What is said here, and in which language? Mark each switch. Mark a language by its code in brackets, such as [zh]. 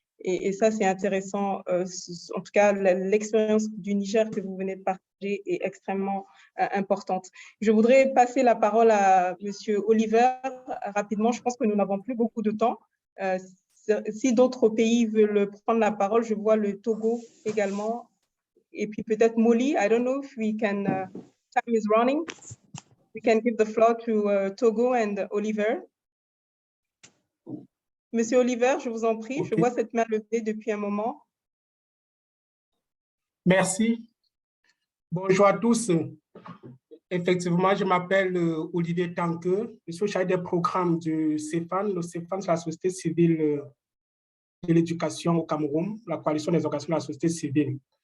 [fr] Et ça, c'est intéressant. En tout cas, l'expérience du Niger que vous venez de partager est extrêmement importante. Je voudrais passer la parole à Monsieur Oliver rapidement. Je pense que nous n'avons plus beaucoup de temps. Si d'autres pays veulent prendre la parole, je vois le Togo également. Et puis peut-être [en] Molly, I don't know if we can, time is running. We can give the floor to Togo and Oliver. [fr] Monsieur Oliver, je vous en prie, je vois cette main levée depuis un moment. Merci. Bonjour à tous. Effectivement, je m'appelle Olivier Tanque. Je suis chargé des programmes du CEFAN. Le CEFAN, c'est la société civile de l'éducation au Cameroun, la coalition des organisations de la société civile.